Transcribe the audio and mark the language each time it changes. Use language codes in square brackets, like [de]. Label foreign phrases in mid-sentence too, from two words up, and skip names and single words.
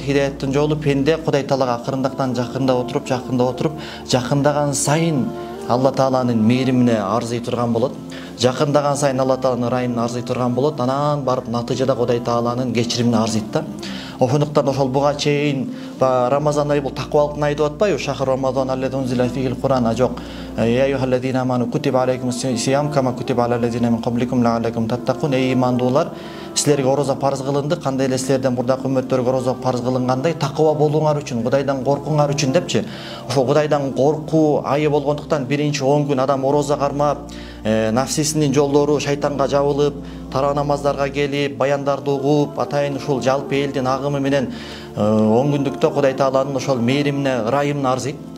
[ky] Хидаяттын жолу пенде Кудай Таалага акырындыктан жакында отуруп, жакындаган сайын Алла Тааланын мээримине арзый турган болот. Жакындаган сайын Алла Тааланын ырайымына арзый турган болот. Анан барып натыйжада Кудай Тааланын кечиримине арзыйт да. Ошондуктан ошол буга чейин Рамазан айы бул такыбалыктын айы деп атпайбы? [ar] شهر رمضان الذي أنزل فيه القرآن жок. يا أيها الذين آمنوا كتب عليكم الصيام كما كتب على الذين من قبلكم لعلكم تتقون. [ky] Эй имандуулар, силерге ороза парыз кылынды, кандай эле силерден мурдакы үммөттөргө ороза парыз кылынгандай такыба болууңар үчүн, Кудайдан коркуңар үчүн депчи. Ошол Кудайдан коркуу айы болгондуктан биринчи 10 күн адам ороза кармап, нафсисинин жолдору шайтанга жабылып, тараа намаздарга келип, баяндарды угуп, атайын ушул жалпы элдин агымы менен 10 күндүктө Кудай Тааланын ошол мээримине, ырайымына арзыйт.